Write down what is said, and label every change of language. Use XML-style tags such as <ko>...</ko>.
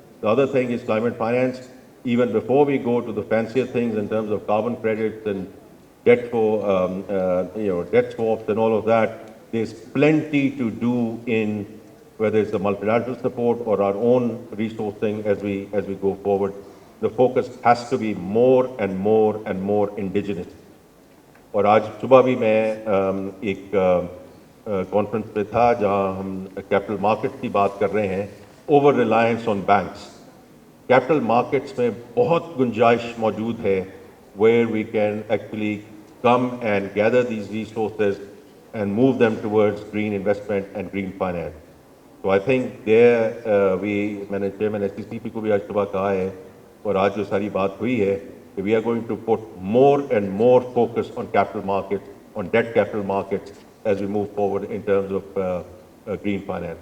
<en>The other thing is climate finance. Even before we go to the fancier things in terms of carbon credits and debt for, debt swaps and all of that, there's plenty to do in whether it's the multilateral support or our own resourcing as we go forward. The focus has to be more and more and more indigenous.</en> <hi>और आज सुबह भी मैं एक conference पे था जहां हम कैपिटल मार्केट्स की बात कर रहे हैं, over reliance on banks. Capital markets में बहुत गुंजाइश मौजूद है</hi> <en>where we can actually come and gather these resources and move them towards green investment and green finance. So I think there</en> <hi>मैंने चेयरमैन SCCP को भी आज सुबह कहा है और आज जो सारी बात हुई है,</hi> <en>we are going to put more and more focus on capital markets, on debt capital markets as we move forward in terms of green finance.</en>